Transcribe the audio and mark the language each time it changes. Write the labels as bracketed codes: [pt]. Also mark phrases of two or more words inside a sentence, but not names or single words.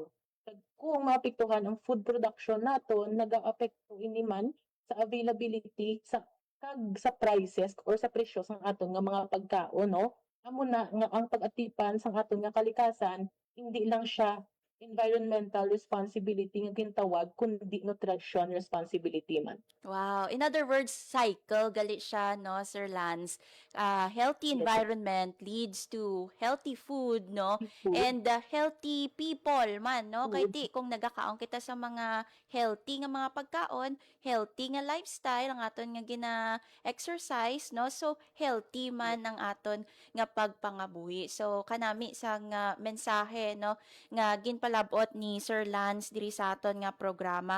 [hil] Kag kung maapektuhan ang food production naton, nagaapekto ini man sa availability kag sa [en] prices or [hil] sa presyo sang aton nga mga pagkaon, no. Amo na nga ang pag-atipan sang aton nga kalikasan hindi lang siya [en] environmental responsibility [hil] nga gintawag kundi [en] nutrition responsibility [hil] man. Wow. [en] In other words, [hil] cycle gali siya, no, Sir Lance. [en] Healthy Yes, environment leads to healthy food, no, food, and healthy people [hil] man, no. Kay [en] food, [hil] di kung nagakaon kita sa mga healthy nga mga pagkaon, healthy nga lifestyle ang aton nga gina-exercise, no. So healthy man ang aton nga pagpangabuhi. So kanami sa nga mensahe, no, nga ginpalabot ni Sir Lance diri sa aton nga programa.